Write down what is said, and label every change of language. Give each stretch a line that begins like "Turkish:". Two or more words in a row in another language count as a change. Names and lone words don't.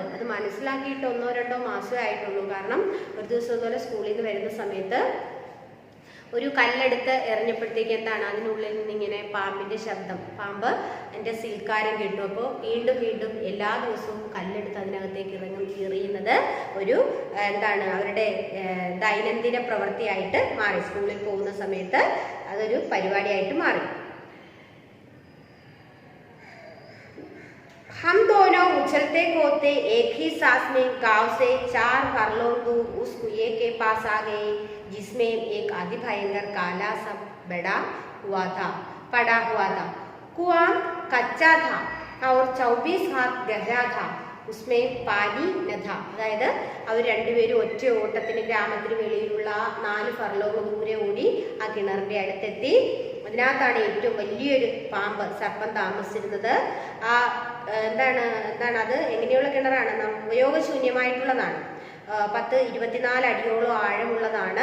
Malayalam: അത് മനസ്സിലാക്കിയിട്ട് 1-2 മാസമേ ആയിട്ടുള്ളൂ. കാരണം ഒരു ദിവസം ഇതുപോലെ സ്കൂളിൽ നിന്ന് വരുന്ന സമയത്ത് ഒരു കല്ലെടുത്ത് എറിഞ്ഞപ്പോഴത്തേക്ക് എന്താണ്, അതിനുള്ളിൽ നിന്ന് ഇങ്ങനെ പാമ്പിന്റെ ശബ്ദം, പാമ്പ് എൻ്റെ സീൽക്കാരം കേട്ടു. അപ്പോൾ വീണ്ടും വീണ്ടും എല്ലാ ദിവസവും കല്ലെടുത്ത് അതിനകത്തേക്ക് എറിയുന്നത് ഒരു എന്താണ്, അവരുടെ ദൈനംദിന പ്രവൃത്തിയായിട്ട് മാറി. സ്കൂളിൽ പോകുന്ന സമയത്ത് അതൊരു പരിപാടിയായിട്ട് മാറി.
Hindi: हम दोनों उछलते कूदते एक ही सांस में गांव से 4 फरलों दूर उस कुएं के पास आ गए, जिसमें एक अति भयंकर काला सा पड़ा हुआ था। कुआं कच्चा था और 24 हाथ गहरा था. उसमें पानी न था.
Malayalam: അതായത് അവർ രണ്ടുപേരും ഒറ്റ ഓട്ടത്തിന് ഗ്രാമത്തിന് വെളിയിലുള്ള 4 ഫർലോങ് ദൂരെ ഓടി ആ കിണറിന്റെ അടുത്തെത്തി. അതിനകത്താണ് ഏറ്റവും വലിയൊരു പാമ്പ്, സർപ്പം താമസിച്ചിരുന്നത്. ആ എന്താണ് അത് എങ്ങനെയുള്ള കിണറാണ്? ഉപയോഗശൂന്യമായിട്ടുള്ളതാണ്. 10-24 അടിയോളം ആഴമുള്ളതാണ്.